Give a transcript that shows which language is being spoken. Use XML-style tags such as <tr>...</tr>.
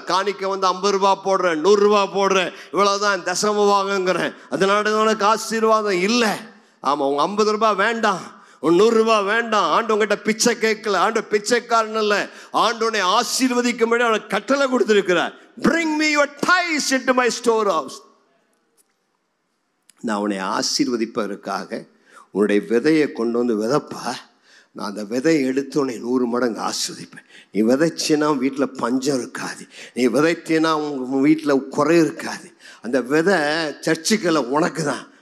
<ta>காணிக்க வந்து 50 ரூபா போடுறேன், 100 ரூபா போடுறேன், இவ்வளோதான் தசமபாகங்கிறேன். அதனால உனக்கு ஆசீர்வாதம் இல்லை. ஆமாம், உங்க 50 ரூபா வேண்டாம், 100 ரூபா வேண்டாம். ஆண்டு உங்ககிட்ட பிச்சை கேட்கல. ஆண்டு பிச்சைக்காரன் இல்லை. ஆண்டோனை ஆசீர்வதிக்கும்படி அவனுக்கு கட்டளை கொடுத்திருக்கிறார்.</ta> <en>Bring me your tithes into my storehouse.</en> <ta>நான் உன்னை ஆசீர்வதிப்பதற்காக உன்னுடைய விதையை கொண்டு வந்து விதைப்பா. நான் அந்த விதையை எடுத்து உன்னை 100 மடங்கு ஆசீர்வதிப்பேன். நீ விதைச்சினா வீட்டில் பஞ்சம் இருக்காது. நீ விதைத்தினா உங்கள் வீட்டில் குறை இருக்காது. அந்த விதை சர்ச்சுக்களை உனக்கு தான்.</ta>